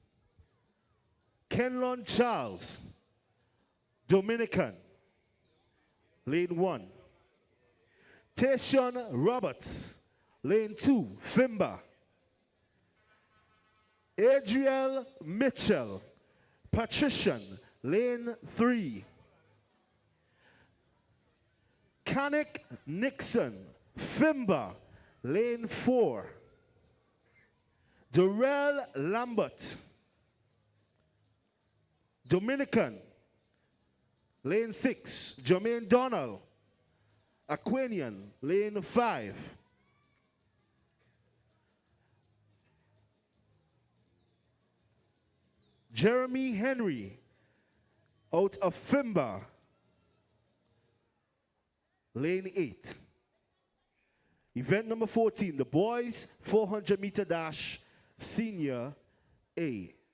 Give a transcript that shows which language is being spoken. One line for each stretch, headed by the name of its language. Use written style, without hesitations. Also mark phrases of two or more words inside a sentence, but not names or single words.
English: Kenlon Charles, Dominican, lane 1. Tayshawn Roberts, lane 2, Fimba. Adriel Mitchell, Patrician, lane 3. Canik Nixon, Fimba, lane 4. Durrell Lambert, Dominican, lane 6. Jermaine Donald, Aquanian, lane 5. Jeremy Henry, out of Fimba, lane 8. Event number 14, the boys 400 meter dash, senior A.